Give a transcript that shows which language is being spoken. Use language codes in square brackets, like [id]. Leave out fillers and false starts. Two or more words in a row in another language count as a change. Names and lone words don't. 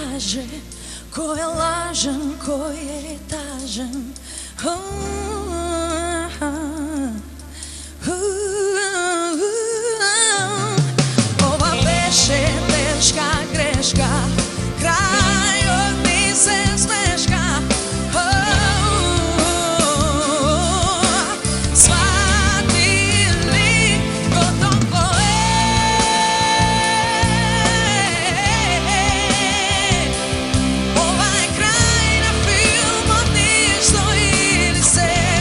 [sr] kaže ko je lažan, ko je tažan. [mk] Ova беше тешка грешка, крајот ми се смешка. Свати ли готово ова е крај на филмот, ништо или се.